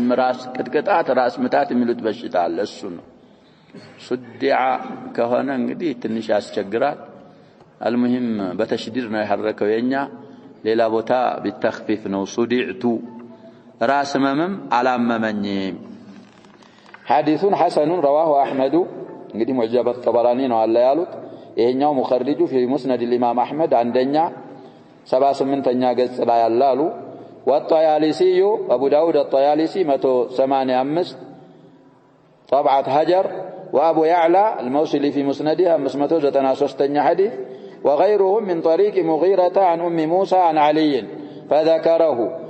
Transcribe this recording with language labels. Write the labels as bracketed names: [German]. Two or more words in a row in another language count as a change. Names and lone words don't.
[Amharic] ራስ ቅጥቅጣት ራስ ምታት የሚሉት በሽታ አለ እሱ ነው ሱዲዓ ከሆነ እንግዲህ ትንሽ ያስቸግራል المهم በተሽዲድ ነው ያሐረከው የኛ ሌላ ቦታ بالتخفيف ነው ሱዲዕቱ ራስ መመም አላመመኝም [Arabic] حديث حسن رواه احمد [Amharic] እንግዲህ ሙዕጀብ الطبراني ነው አለ ያሉት ይሄኛው [Arabic] ሙخرجو في مسند الامام احمد [Amharic] አንደኛ 78ኛ ገጽ ላይ ያላሉ [Arabic] والطيالسي ابو داود الطيالسي 185 طبعة هجر وابو يعلى الموصلي في مسنده 593 حديث وغيرهم من طريق مغيرة عن ام موسى عن علي فذكره